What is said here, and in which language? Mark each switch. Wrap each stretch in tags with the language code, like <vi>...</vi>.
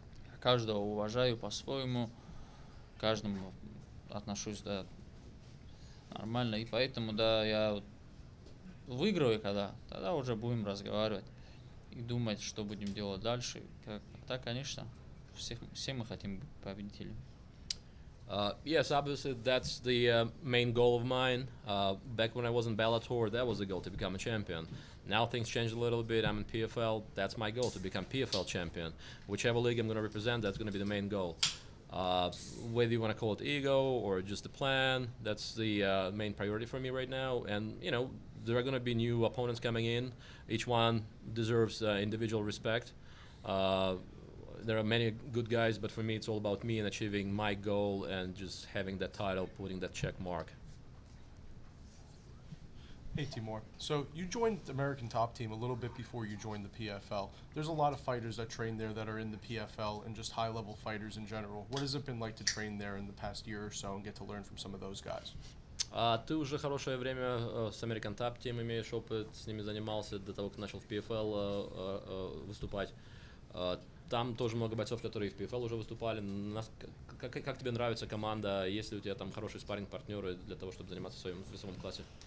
<ru>Я каждого уважаю по-своему, к каждому отношусь, да, нормально. И поэтому, да, я выиграю когда, тогда уже будем разговаривать и думать, что будем делать дальше. Так, конечно, все мы хотим быть победителями.</ru> <en>Yes, obviously that's the main goal of mine. Back when I was in Bellator, that was the goal, to become a champion. Now things changed a little bit. I'm in PFL. That's my goal, to become PFL champion. Whichever league I'm going to represent, that's going to be the main goal. Whether you want to call it ego or just a plan, that's the main priority for me right now. And, you know, there are going to be new opponents coming in. Each one deserves individual respect. There are many good guys, but for me, it's all about me and achieving my goal and just having that title, putting that check mark. Hey Timur, so you joined the American Top Team a little bit before you joined the PFL. There's a lot of fighters that train there that are in the PFL and just high-level fighters in general. What has it been like to train there in the past year or so and get to learn from some of those guys?</en> <ru>Ты уже хорошее время с American Top Team имеешь опыт, с ними занимался до того, как начал в PFL выступать. Там тоже много бойцов, которые в PFL уже выступали. Как тебе нравится команда? Есть ли у тебя там хорошие спарринг-партнеры для того, чтобы заниматься в своем весовом классе?</ru>